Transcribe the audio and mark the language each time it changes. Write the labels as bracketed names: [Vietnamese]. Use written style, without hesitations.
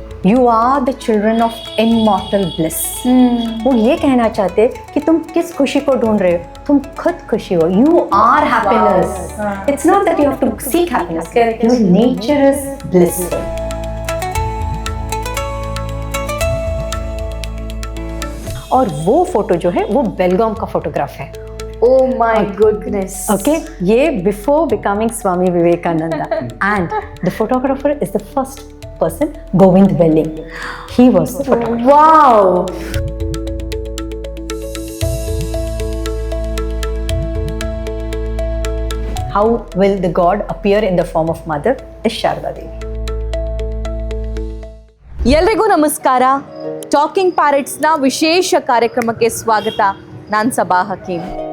[English] You are the children of immortal bliss. [Hindi] वो ये कहना चाहते कि तुम किस खुशी को ढूंढ रहे हो, तुम खुद खुशी हो. [English] You are happiness. It's not that you have to seek happiness. Your nature is blissful. [Hindi] और वो फोटो जो है वो बेलगाम का फोटोग्राफ है. [English] Oh my goodness. Okay, ये before becoming Swami Vivekananda. And the photographer is the first person, Govind Belling. He was the photographer. Wow. How will the god appear in the form of mother is Sharada Devi. [Kannada] ಎಲ್ರಿಗೂ ನಮಸ್ಕಾರ. Talking ಪ್ಯಾರೆಟ್ಸ್ನ ವಿಶೇಷ ಕಾರ್ಯಕ್ರಮಕ್ಕೆ ಸ್ವಾಗತ. ನಾನು ಸಬಾ ಹಕೀಮ್.